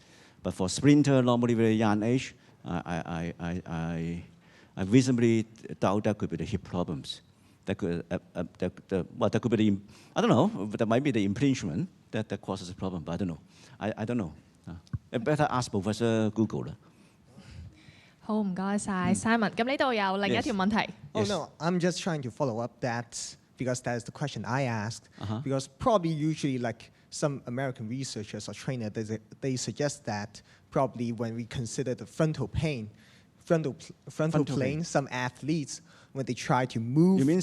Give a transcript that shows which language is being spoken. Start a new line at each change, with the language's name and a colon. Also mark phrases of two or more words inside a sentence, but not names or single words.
English: But for sprinter, normally very young age, I reasonably doubt that could be the hip problems. That could be the, I don't know, but that might be the impingement that causes the problem, but I don't know. I don't know. I better ask Professor Google.
Cantonese: 好，唔該晒 Simon。咁呢度有另一條問題。
English: Oh no, I'm just trying to follow up that because that's the question I asked. Because probably usually like some American researchers or trainers, they suggest that probably when we consider the frontal plane, some athletes, when they try to move their